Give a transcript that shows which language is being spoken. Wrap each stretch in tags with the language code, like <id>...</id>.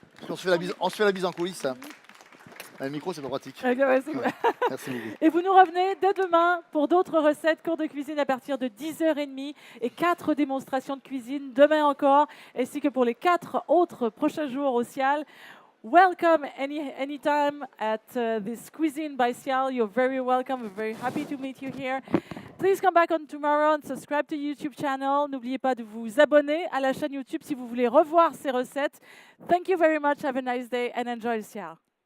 <fr>On se fait la bise en coulisses. Hein. Le micro, c'est pas pratique. Ouais, c'est cool. Merci beaucoup. Et vous nous revenez dès demain pour d'autres recettes, cours de cuisine à partir de 10h30 et 4 démonstrations de cuisine demain encore, ainsi que pour les 4 autres prochains jours au Cial.</fr> <en>Welcome anytime at this Cuisine by Cial. You're very welcome. We're very happy to meet you here. Please come back on tomorrow and subscribe to YouTube channel.</en> <fr>N'oubliez pas de vous abonner à la chaîne YouTube si vous voulez revoir ces recettes. Thank you very much. Have a nice day and enjoy Cial.</fr>